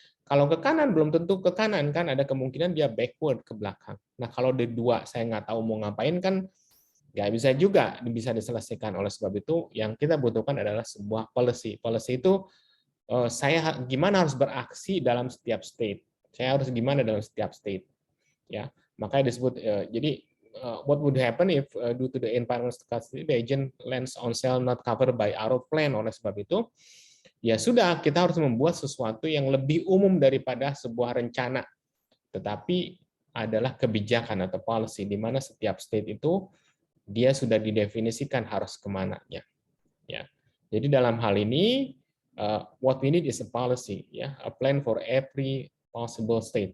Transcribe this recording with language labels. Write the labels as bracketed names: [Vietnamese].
[Indonesian] Kalau ke kanan belum tentu ke kanan, kan ada kemungkinan dia backward ke belakang. Nah, kalau di 2 saya nggak tahu mau ngapain, kan nggak bisa juga bisa diselesaikan. Oleh sebab itu yang kita butuhkan adalah sebuah policy. Policy itu saya gimana harus beraksi dalam setiap state. Saya harus gimana dalam setiap state. Ya, makanya disebut jadi [English] what would happen if due to the environment stochasticity the agent lands on cell not covered by arrow plan. [Indonesian] Oleh sebab itu ya sudah, kita harus membuat sesuatu yang lebih umum daripada sebuah rencana, tetapi adalah kebijakan atau policy di mana setiap state itu dia sudah didefinisikan harus kemananya ya. Jadi dalam hal ini [English] what we need is a policy ya, a plan for every possible state.